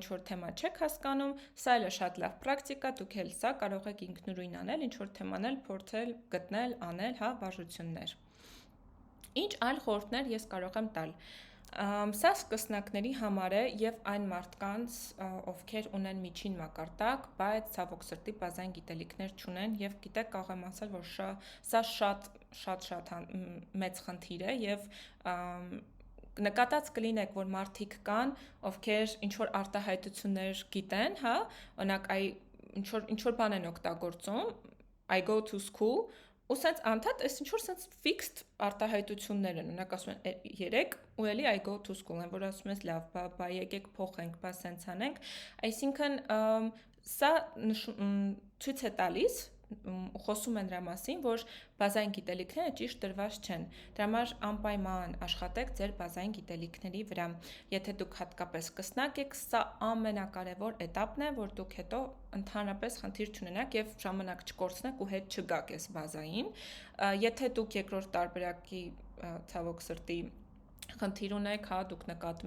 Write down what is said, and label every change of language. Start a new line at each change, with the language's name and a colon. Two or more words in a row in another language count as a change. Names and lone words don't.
Armenian: ինչ-որ թեմա չեք հասկանում, սա էլ է շատ լավ պրակտիկա, դուք էլ սա կարող եք ինքնուրույն անել, ինչ-որ թեման էլ փորձել, գտնել, անել, հա, վարժություններ։ Ինչ այլ խորհուրդներ ես կարող եմ տալ։ Սա սկսնակների համար է եւ այն մարդկանց, ովքեր ունեն միջին մակարդակ, բայց ցավոք սրտի բազային գիտելիքներ չունեն եւ գիտեք կարող եմ ասել, որ սա շատ մեծ խնդիր է եւ նկատած կլինեք, որ մարդիկ կան, ովքեր ինչ որ արտահայտություններ գիտեն, հա, օրինակ ինչ որ բան են օգտագործում,
English: I go to school,
Armenian: ու սենց անդադ այս ինչ որ սենց fixed արտահայտություններ են, ունակ ասում են 3 ու էլի
English: I go to school
Armenian: են, որ ասում ես լավ, բա եկեք փոխենք, բա սենց անենք, այսինքն սա ցույց է տալիս խոսում են դրա մասին, որ բազային գիտելիքները ճիշտ դրված չեն։ Դրա համար անպայման աշխատեք ձեր բազային գիտելիքների վրա։ Եթե դուք հատկապես սկսնակ եք, սա ամենակարևոր էտապն է, որ դուք հետո ընդհանրապես խնդիր չունենաք եւ ժամանակ չկորցնեք ու հետ չգաք այս բազային։ Եթե դուք երկրորդ տարբերակի ցավոք սրտի խնդիր ունեք, հա, դուք նկատում